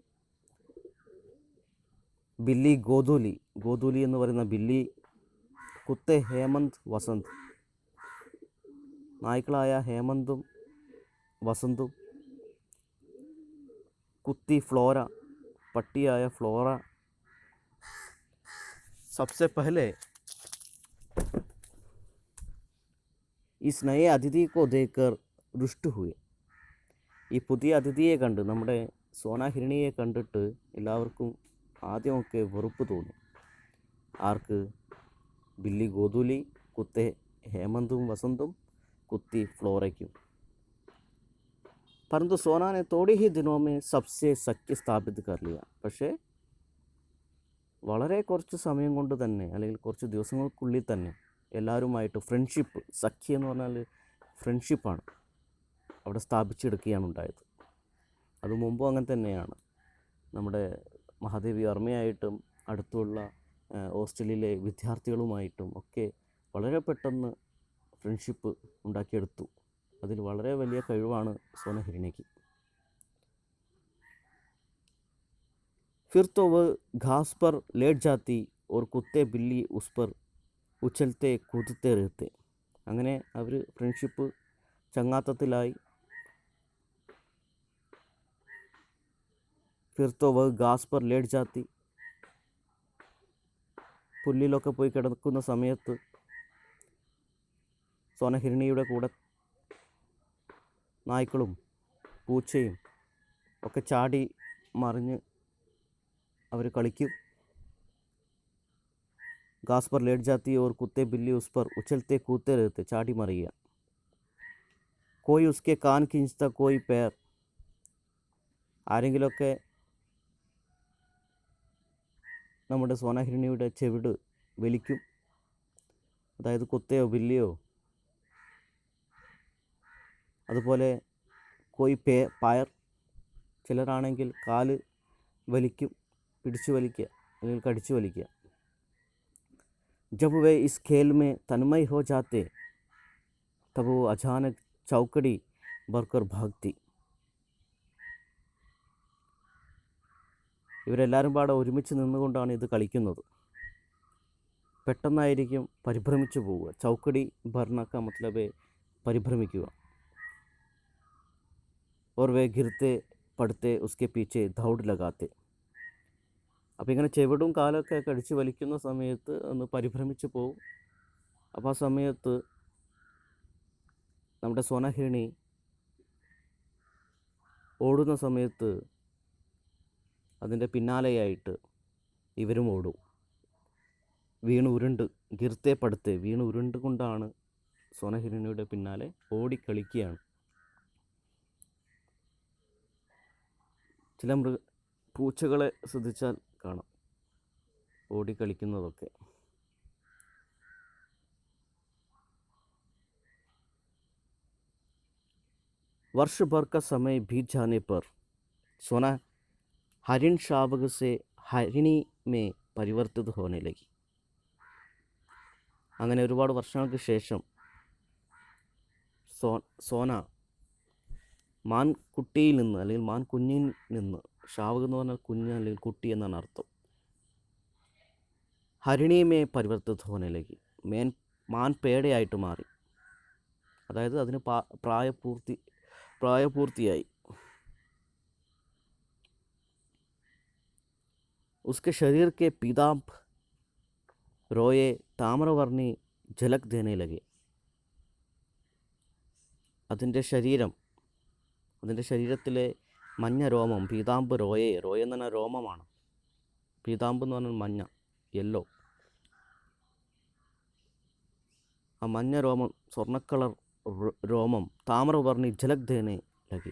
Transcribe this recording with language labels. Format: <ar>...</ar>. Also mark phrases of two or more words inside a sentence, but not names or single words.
<ml>ബില്ലി ഗോദൂലി, ഗോദൂലി എന്ന് പറയുന്ന ബില്ലി, കുത്തെ ഹേമന്ത് വസന്ത്, നായ്ക്കളായ ഹേമന്തും വസന്തും, കുത്തി ഫ്ലോര, പട്ടിയായ ഫ്ലോറ,</ml> <hi>सबसे पहले इस नए अतिथि को देखकर रुष्ट हुए.</hi> <ml>ഈ പുതിയ അതിഥിയെ കണ്ട്, നമ്മുടെ സോന ഹിരണിയെ കണ്ടിട്ട് എല്ലാവർക്കും ആദ്യമൊക്കെ വെറുപ്പ് തോന്നി. ആർക്ക്? ബില്ലി ഗോദൂലി, കുത്തെ ഹേമന്തും വസന്തും, കുത്തി ഫ്ലോറയ്ക്കും.</ml> <hi>परंतु सोना ने थोड़ी ही दिनों में सबसे सख्य स्थापित कर लिया.</hi> <ml>പക്ഷേ വളരെ കുറച്ച് സമയം കൊണ്ട് തന്നെ, അല്ലെങ്കിൽ കുറച്ച് ദിവസങ്ങൾക്കുള്ളിൽ തന്നെ എല്ലാവരുമായിട്ട് ഫ്രണ്ട്ഷിപ്പ്, സഖ്യം എന്ന് പറഞ്ഞാൽ ഫ്രണ്ട്ഷിപ്പാണ്, അവിടെ സ്ഥാപിച്ചെടുക്കുകയാണ് ഉണ്ടായത്. അത് മുമ്പും അങ്ങനെ തന്നെയാണ്. നമ്മുടെ മഹാദേവി വർമ്മയായിട്ടും അടുത്തുള്ള ഹോസ്റ്റലിലെ വിദ്യാർത്ഥികളുമായിട്ടും ഒക്കെ വളരെ പെട്ടെന്ന് ഫ്രണ്ട്ഷിപ്പ് ഉണ്ടാക്കിയെടുത്തു. അതിൽ വളരെ വലിയ കഴിവാണ് സോന ഹിരണിക്ക്.</ml> <hi>फिर तो वह घास पर लेट जाती और कुत्ते बिल्ली उस पर उछलते कूदते रहते.</hi> <ml>അങ്ങനെ അവർ ഫ്രണ്ട്ഷിപ്പ് ചങ്ങാത്തത്തിലായി.</ml> <hi>फिर तो वह घास पर लेट जाती,</hi> <ml>പുല്ലിലൊക്കെ പോയി കിടക്കുന്ന സമയത്ത് സോന ഹിരണിയുടെ കൂടെ നായ്ക്കളും പൂച്ചയും ഒക്കെ ചാടി മറിഞ്ഞ് അവർ കളിക്കും.</ml> <hi>घास पर लेट जाती और कुत्ते बिल्ली उस पर उछलते कूदते रहते,</hi> <ml>ചാടി മറിയുക.</ml> <hi>कोई उसके कान खींचता, कोई पैर.</hi> <ml>ആരെങ്കിലുമൊക്കെ നമ്മുടെ സോന ഹിരണിയുടെ ചെവിട് വലിക്കും, അതായത് കുത്തയോ ബില്ലിയോ. അതുപോലെ</ml> <hi>कोई पैर,</hi> <ml>ചിലരാണെങ്കിൽ കാല് വലിക്കും, പിടിച്ചു വലിക്കുക അല്ലെങ്കിൽ കടിച്ചു വലിക്കുക.</ml> <hi>जब वे इस खेल में तन्मय हो जाते तब वो अचानक चौकड़ी भरकर भागती.</hi> <ml>ഇവരെല്ലാവരും പാടെ ഒരുമിച്ച് നിന്നുകൊണ്ടാണ് ഇത് കളിക്കുന്നത്. പെട്ടെന്നായിരിക്കും പരിഭ്രമിച്ചു പോവുക.</ml> <hi>चौकड़ी भरने का मतलब പരിഭ്രമിക്കുക. और वे गिरते पड़ते उसके पीछे दौड़ लगाते.</hi> <ml>അപ്പോൾ ഇങ്ങനെ ചെവിടും കാലൊക്കെ കടിച്ച് വലിക്കുന്ന സമയത്ത് ഒന്ന് പരിഭ്രമിച്ച് പോവും. അപ്പോൾ ആ സമയത്ത് നമ്മുടെ സോനാഹിരണി ഓടുന്ന സമയത്ത് അതിൻ്റെ പിന്നാലെയായിട്ട് ഇവരും ഓടും. വീണ് ഉരുണ്ട്</ml> <hi>गिरते पड़ते</hi> <ml>വീണ് ഉരുണ്ടുകൊണ്ടാണ് സോനഹിരണിയുടെ പിന്നാലെ ഓടിക്കളിക്കുകയാണ്. ചില പൂച്ചകളെ ശ്രദ്ധിച്ചാൽ കാണാം ഓടിക്കളിക്കുന്നതൊക്കെ.</ml> <hi>वर्ष भर का समय बीत जाने पर सोना हरिण शावक से हरिणी में പരിവർത്തിത് होने लगी.</hi> <ml>അങ്ങനെ ഒരുപാട് വർഷങ്ങൾക്ക് ശേഷം സോന മാൻകുട്ടിയിൽ നിന്ന് അല്ലെങ്കിൽ മാൻകുഞ്ഞിൽ നിന്ന്, ഷാവക് എന്ന് പറഞ്ഞാൽ കുഞ്ഞ് അല്ലെങ്കിൽ കുട്ടി എന്നാണ് അർത്ഥം,</ml> <hi>हरिणी में परिवर्तित होने लगी,</hi> <ml>മാൻപേടയായിട്ട് മാറി. അതായത് അതിന് പ്രായപൂർത്തിയായി.</ml> <hi>उसके शरीर के पीताम्ब रोए ताम्रवर्णी झलक देने लगे.</hi> <ml>അതിൻ്റെ ശരീരത്തിലെ മഞ്ഞ രോമം,</ml> <hi>पीताम्ब रोए</hi> <ml>എന്ന് പറഞ്ഞാൽ രോമമാണ്. പീതാമ്പ് എന്ന് പറഞ്ഞാൽ മഞ്ഞ, യെല്ലോ. ആ മഞ്ഞ രോമം, സ്വർണ്ണക്കളർ രോമം,</ml> <hi>ताम्रवर्णी झलक देने लगी.</hi>